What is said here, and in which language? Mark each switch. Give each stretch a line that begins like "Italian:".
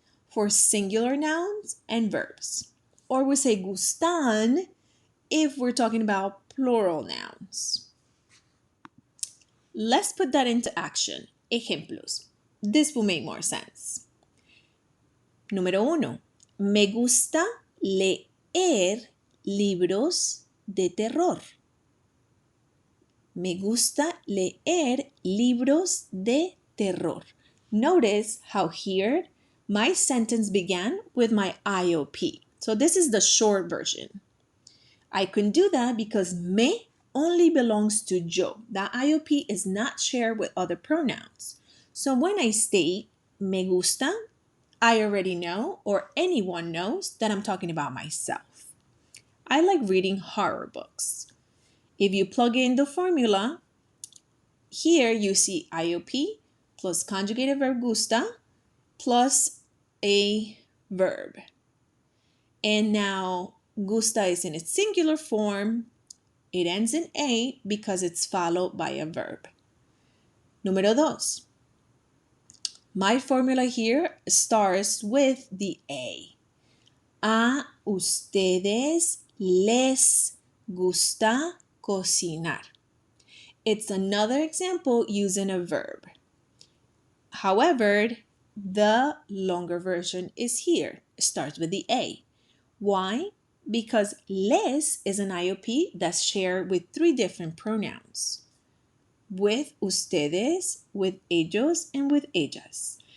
English: for singular nouns and verbs. Or we say gustan if we're talking about plural nouns. Let's put that into action. Ejemplos. This will make more sense.
Spanish: Número 1. Me gusta leer libros de terror. Me gusta leer libros de terror.
English: Notice how here my sentence began with my IOP. So this is the short version. I can do that because me only belongs to yo. That IOP is not shared with other pronouns. So when I state
Spanish: me gusta,
English: I already know, or anyone knows, that I'm talking about myself. I like reading horror books. If you plug in the formula, here you see IOP plus conjugated verb gusta plus a verb. And now gusta is in its singular form. It ends in A because it's followed by a verb.
Spanish: Número 2.
English: My formula here starts with the A.
Spanish: A ustedes les gusta cocinar.
English: It's another example using a verb. However, the longer version is here. It starts with the A. Why? Because les is an IOP that's shared with 3 different pronouns. With ustedes, with ellos, and with ellas.